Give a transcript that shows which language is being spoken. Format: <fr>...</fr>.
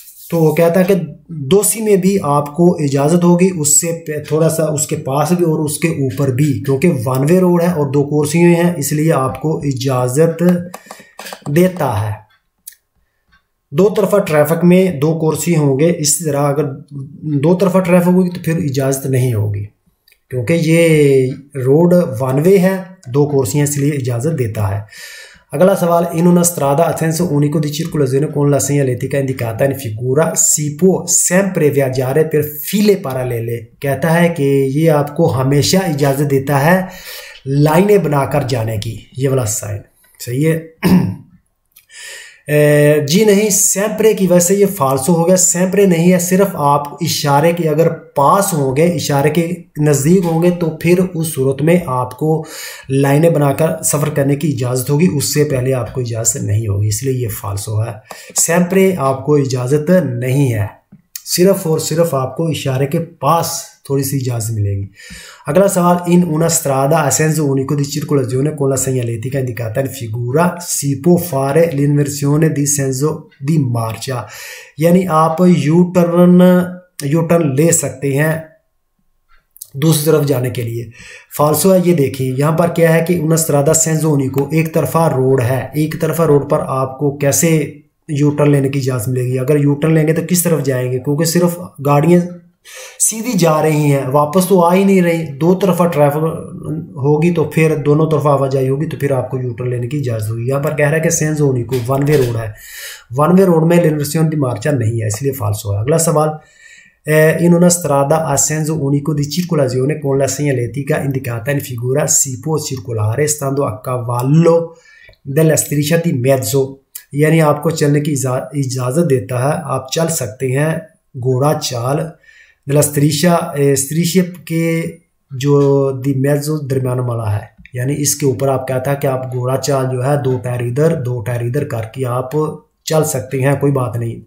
<hi>तो कहता है कि दोषी में भी आपको इजाज़त होगी, उससे थोड़ा सा उसके पास भी और उसके ऊपर भी, क्योंकि वन वे रोड है और दो कुर्सियाँ हैं, इसलिए आपको इजाज़त देता है। दो तरफा ट्रैफिक में दो कुर्सी होंगे, इसी तरह अगर दो तरफा ट्रैफिक होगी तो फिर इजाज़त नहीं होगी, क्योंकि ये रोड वन वे है, दो कुर्सियाँ, इसलिए इजाज़त देता है। अगला सवाल, इन</hi> <it>una strada a senso unico di circolazione con la segnaletica indicata in figura si può sempre viaggiare per file parallele।</it> <hi>कहता है कि ये आपको हमेशा इजाज़त देता है लाइनें बनाकर जाने की, ये वाला साइन सही है। जी नहीं, सैम्प्रे की वजह से ये फाल्सो हो गया। सैम्प्रे नहीं है, सिर्फ आप इशारे के अगर पास होंगे, इशारे के नज़दीक होंगे तो फिर उस सूरत में आपको लाइनें बनाकर सफ़र करने की इजाज़त होगी, उससे पहले आपको इजाज़त नहीं होगी, इसलिए ये फाल्सो है। सैम्प्रे आपको इजाज़त नहीं है, सिर्फ और सिर्फ आपको इशारे के पास थोड़ी सी इजाज़त मिलेगी। अगला सवाल, इन</hi> <it>una strada a senso unico di circolazione con la segnaletica indicata in figura si può fare l'inversione di senso di marcia।</it> <hi>यानी आप यू टर्न ले सकते हैं दूसरी तरफ जाने के लिए। फाल्सो है, ये देखिए यहाँ पर क्या है कि</hi> <it>una strada senso unico,</it> <hi>एक तरफा रोड है, एक तरफा रोड पर आपको कैसे यू टर्न लेने की इजाज़त मिलेगी। अगर यू टर्न लेंगे तो किस तरफ जाएंगे, क्योंकि सिर्फ गाड़ियाँ सीधी जा रही हैं, वापस तो आ ही नहीं रही। दो तरफा ट्रैफिक होगी तो फिर दोनों तरफा आवाजाही होगी तो फिर आपको यू टर्न लेने की इजाज़त होगी। यहाँ पर कह रहा है कि</hi> <it>सेंसो unico</it> <hi>वन वे रोड है, वन वे रोड में</hi> <it>l'inversione di marcia</it> <hi>नहीं है, इसलिए फाल्सो है। अगला सवाल,</hi> <it>in una strada a senso unico di circolazione con la segnaletica indicata in figura si può circolare stando a cavallo della striscia di mezzo।</it> <hi>यानी आपको चलने की इजाज़त देता है, आप चल सकते हैं घोड़ा चाल स्त्रीशा के जो</hi> <it>दी मेज़ो</it> <hi>दरमियान वाला है, यानी इसके ऊपर आप कहता है कि आप घोड़ा चाल जो है दो टायर इधर करके आप चल सकते हैं, कोई बात नहीं।</hi>